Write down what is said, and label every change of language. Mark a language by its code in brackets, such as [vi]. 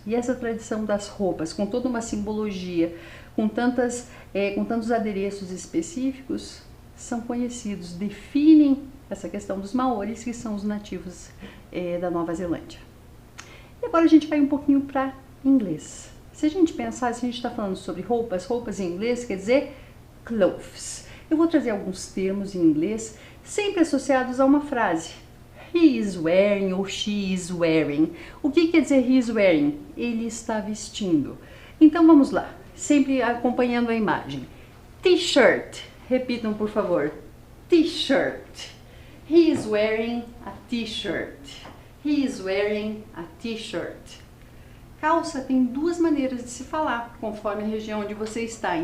[pt] E essa tradição das roupas, com toda uma simbologia, com tantos adereços específicos, são conhecidos, definem essa questão dos Maoris, que são os nativos da Nova Zelândia. E agora a gente vai um pouquinho para inglês. Se a gente pensar, se a gente está falando sobre roupas em inglês quer dizer clothes. Eu vou trazer alguns termos em inglês, sempre associados a uma frase. [en] He is wearing ou she is wearing. [pt] O que quer dizer [en] he is wearing? [pt] Ele está vestindo. Então vamos lá, sempre acompanhando a imagem. T-shirt. Repitam, por favor. T-shirt. [en] He is wearing a t-shirt. He is wearing a t-shirt. [pt] Calça tem duas maneiras de se falar, conforme a região onde você está.